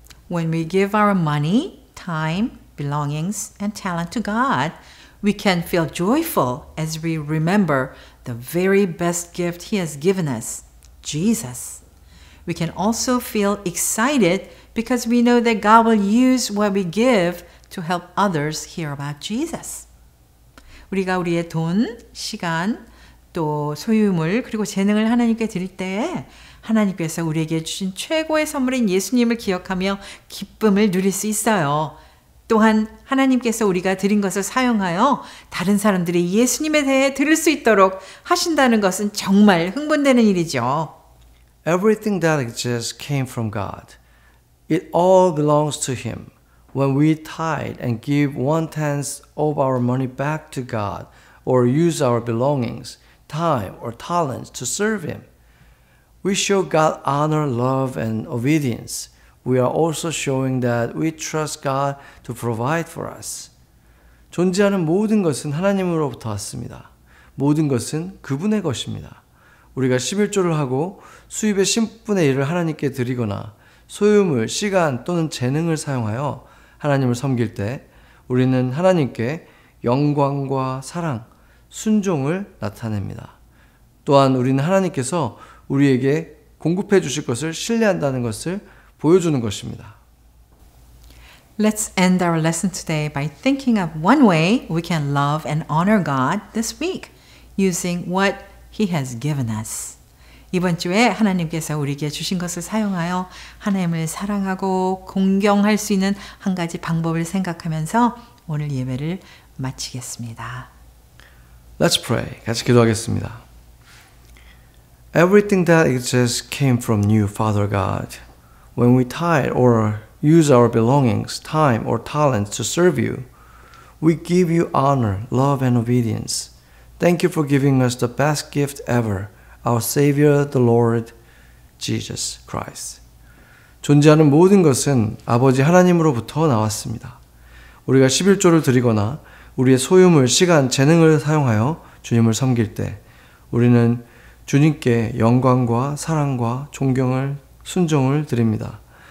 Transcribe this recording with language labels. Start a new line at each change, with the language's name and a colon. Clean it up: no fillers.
English: When we give our money, time, belongings, and talent to God, we can feel joyful as we remember the very best gift He has given us, Jesus. We can also feel excited because we know that God will use what we give to help others hear about Jesus.
Korean: 우리가 우리의 돈, 시간, 또 소유물, 그리고 재능을 하나님께 드릴 때에 하나님께서 우리에게 주신 최고의 선물인 예수님을 기억하며 기쁨을 누릴 수 있어요. 또한 하나님께서 우리가 드린 것을 사용하여 다른 사람들이 예수님에 대해 들을 수 있도록 하신다는 것은 정말 흥분되는 일이죠.
English: Everything that exists came from God. It all belongs to Him. When we tithe and give 1/10 of our money back to God or use our belongings, time, or talents to serve Him, we show God honor, love, and obedience. We are also showing that we trust God to provide for us.
Korean: 존재하는 모든 것은 하나님으로부터 왔습니다. 모든 것은 그분의 것입니다. 우리가 11조를 하고 수입의 10분의 1을 하나님께 드리거나 소유물, 시간 또는 재능을 사용하여 하나님을 섬길 때 우리는 하나님께 영광과 사랑, 순종을 나타냅니다. 또한 우리는 하나님께서 우리에게 공급해 주실 것을 신뢰한다는 것을 보여주는 것입니다.
English: Let's end our lesson today by thinking of one way we can love and honor God this week using what He has given us.
Korean: 이번 주에 하나님께서 우리에게 주신 것을 사용하여 하나님을 사랑하고 공경할 수 있는 한 가지 방법을 생각하면서 오늘 예배를 마치겠습니다.
English: Let's pray.
Korean: 같이 기도하겠습니다.
English: Everything that exists came from you, Father God. When we tithe or use our belongings, time, or talents to serve you, we give you honor, love, and obedience. Thank you for giving us the best gift ever, our Savior, the Lord, Jesus Christ.
Korean: 존재하는 모든 것은 아버지 하나님으로부터 나왔습니다. 우리가 11조를 드리거나 우리의 소유물, 시간, 재능을 사용하여 주님을 섬길 때 우리는 주님께 영광과 사랑과 존경을, 순종을 드립니다.